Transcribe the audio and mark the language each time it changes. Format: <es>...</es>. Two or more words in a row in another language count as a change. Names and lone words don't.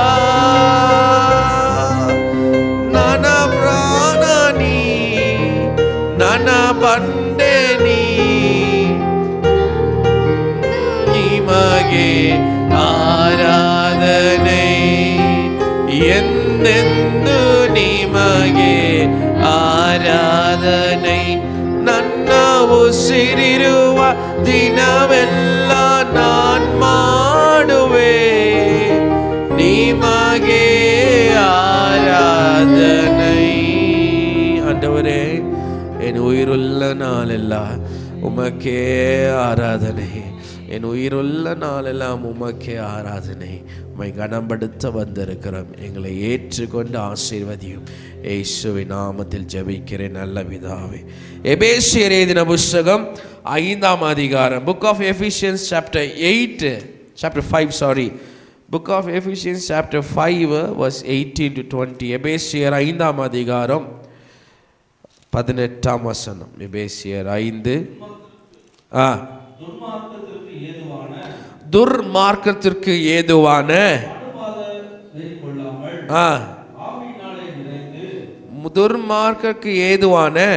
<kn>ನನ್ನ ಪ್ರಾಣ ನೀ ನನ್ನ ಬಂಡೆ ನೀ ನಿಮಗೆ ಆರಾಧನೆ ಎಂದೆಂದು ನಿಮಗೆ ಆರಾಧನೆ. ನನ್ನ ಉಸಿರಿರುವ ದಿನವೆಲ್ಲ ನಾನ್ ಮಾಡುವೆ ನಿಮಗೆ ஆராதனை.</kn> <ta>ஆண்டவரே என் உயிருள்ள நாளெல்லாம் உமக்கே ஆராதனை. என் உயிருள்ள நாளெல்லாம் உமக்கே ஆராதனை. உம்மை கனப்படுத்த வந்திருக்கிறோம். எங்களை ஏற்றுக்கொண்டு ஆசீர்வதியும். இயேசுவின் நாமத்தில் ஜெபிக்கிறேன் நல்ல பிதாவே. எபேசியர் எழுதின புத்தகம் 5ஆம் அதிகாரம்,</ta> <en>Book of Ephesians chapter 5, Book of Ephesians chapter 5 verse 18 to 20.</en> <ta>எபேசியர் 5ஆம் அதிகாரம் 18ஆம் வசனம். எபேசியர் 5 துர்மார்க்கத்திற்கு ஏதுவான துர்மார்க்கத்திற்கு ஏதுவான</ta>